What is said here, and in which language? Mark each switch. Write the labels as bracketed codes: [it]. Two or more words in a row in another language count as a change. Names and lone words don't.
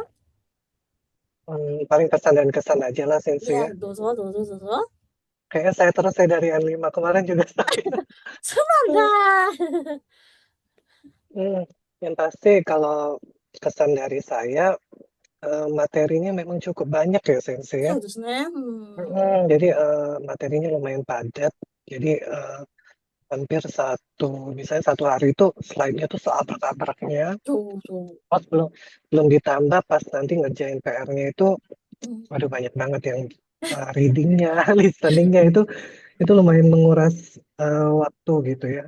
[id] paling pesan dan kesan aja lah Sensei Ya, ya. dozo. Kayaknya saya dari N5 kemarin juga saya. Semoga. Yang pasti kalau kesan dari saya, materinya memang cukup banyak ya Sensei ya. [ja] そうですね。 [id] Jadi materinya lumayan padat. Jadi hampir misalnya satu hari itu slide-nya tuh seabrak-abraknya. [ja] そう。 [id] Pas belum ditambah pas nanti ngerjain PR-nya itu, waduh banyak banget yang reading-nya, listening-nya itu lumayan menguras waktu gitu ya.